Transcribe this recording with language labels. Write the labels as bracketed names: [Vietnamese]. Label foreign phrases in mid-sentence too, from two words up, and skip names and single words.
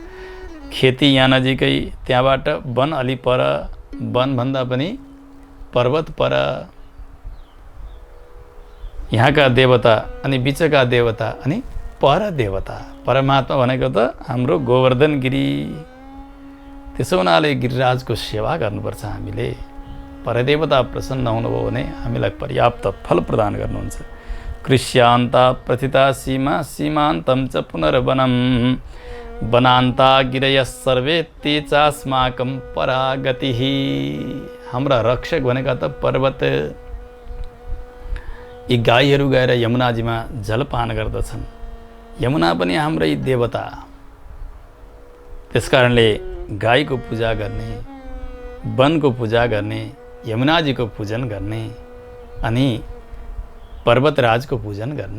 [Nepali] खेती यहाँ नजिकै, त्यहाँबाट वन अलि पर, वनभन्दा पनि पर्वत पर, यहाँका देवता अनि बिचका देवता अनि पर देवता। परमात्मा भनेको त हाम्रो गोवर्धन गिरी। त्यसो हुनाले गिरिराजको सेवा गर्नुपर्छ हामीले। परदेवता प्रसन्न हुनुभयो भने हामीलाई पर्याप्त फल प्रदान गर्नुहुन्छ। [Sanskrit] कृष्यान्ता प्रथिता सीमा सीमान्तम च पुनर्वनम, वनान्ता गिरय सर्वे ते चास्माकं परागति। [Nepali] हाम्रा रक्षक भनेका त पर्वत। यी गाईहरू गएर यमुनाजीमा जलपान गर्दछन्। यमुना पनि हाम्रै देवता। त्यसकारणले गाईको पूजा गर्ने, वनको पूजा गर्ने, यमुनाजीको पूजन गर्ने अनि पर्वतराजको पूजन गर्ने।